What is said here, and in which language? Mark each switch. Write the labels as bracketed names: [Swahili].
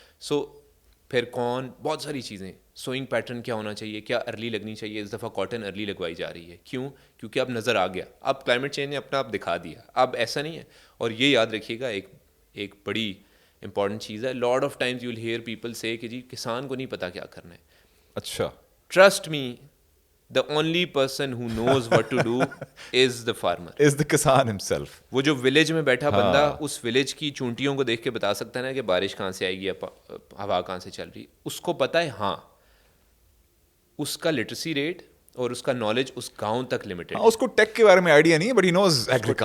[Urdu] سو پھر کون, بہت ساری چیزیں, سوئنگ پیٹرن کیا ہونا چاہیے, کیا ارلی لگنی چاہیے. اس دفعہ کاٹن ارلی لگوائی جا رہی ہے, کیوں؟ کیونکہ اب نظر آ گیا, اب کلائمیٹ چینج نے اپنا آپ دکھا دیا, اب ایسا نہیں ہے. اور یہ یاد رکھیے گا, ایک بڑی امپورٹنٹ چیز ہے, [English] lot of times you will hear people say [Urdu] کہ جی کسان کو نہیں پتا کیا کرنا ہے. اچھا, [English] Trust me, the only person who knows what to do is the farmer, is the kisan himself. [Urdu] وہ جو ولیج میں بیٹھا بندہ اس ولیج کی چونٹیوں کو دیکھ کے بتا سکتا ہے نا کہ بارش کہاں سے آئے گی, ہوا کہاں سے چل رہی, اس کو پتہ ہے. ہاں, اس کا لٹریسی ریٹ اور اس کا نالج اس گاؤں تک لمیٹڈ ہے. اس کو ٹیک کے بارے میں آئیڈیا نہیں ہے, [English] But he knows agriculture.